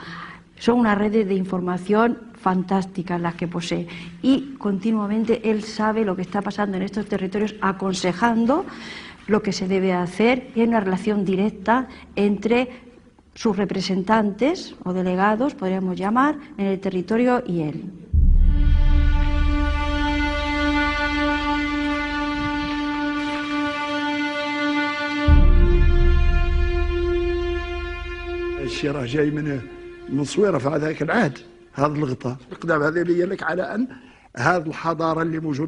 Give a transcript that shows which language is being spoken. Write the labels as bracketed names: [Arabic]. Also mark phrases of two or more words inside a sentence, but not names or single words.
[Spanish] Son unas redes de información fantásticas las que posee y continuamente él sabe lo que está pasando en estos territorios, aconsejando lo que se debe hacer, y hay una relación directa entre sus representantes o delegados, podríamos llamar, en el territorio y él. [Arabic] الشيرة جاي من صويرة في هذاك العهد، هذا الغطاء القدام هذا يبين لك على أن هذه الحضارة اللي موجودة